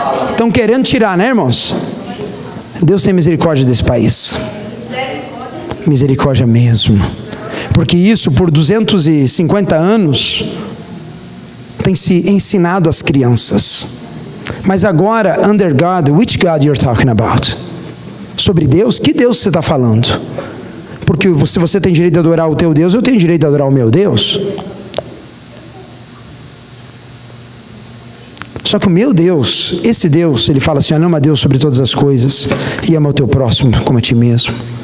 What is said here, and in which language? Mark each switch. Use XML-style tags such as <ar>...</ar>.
<pt>Estão querendo tirar, né, irmãos? Deus tem misericórdia desse país. Misericórdia mesmo. Porque isso por 250 anos tem se ensinado às crianças. Mas agora,</pt> <en>under God, which God you're talking about?</en> <pt>Sobre Deus? Que Deus você está falando? Porque se você tem direito de adorar o teu Deus, eu tenho direito de adorar o meu Deus. Só que o meu Deus, esse Deus, ele fala assim: ama a Deus sobre todas as coisas e ama o teu próximo como a ti mesmo.</pt>